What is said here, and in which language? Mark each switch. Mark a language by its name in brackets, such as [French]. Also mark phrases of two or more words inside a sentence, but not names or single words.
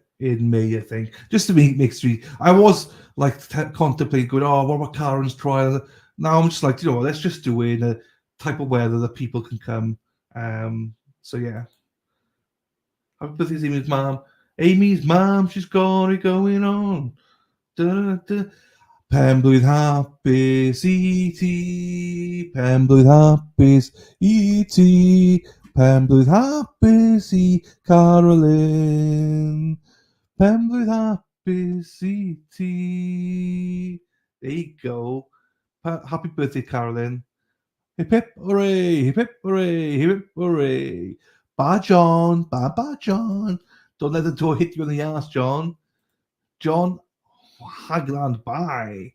[English] In May, I think, just to make street. I was like contemplating going, oh, what about Karen's trial? Now I'm just like, you know, let's just do it in a type of weather that people can come. So yeah. Happy birthday, Amy's mom. Amy's mom, she's got it going on. Da, da. [Welsh] Pemblwydd hapus i ti, Pemblwydd hapus i ti, Pemblwydd hapus i Carolyn, Pemblwydd hapus i ti. [English] There you go. Happy birthday, Carolyn. Hip hip hooray, hip hip hooray, hip hip hooray. Bye, John. Bye, bye, John. Don't let the door hit you in the ass, John. John Hagland, bye.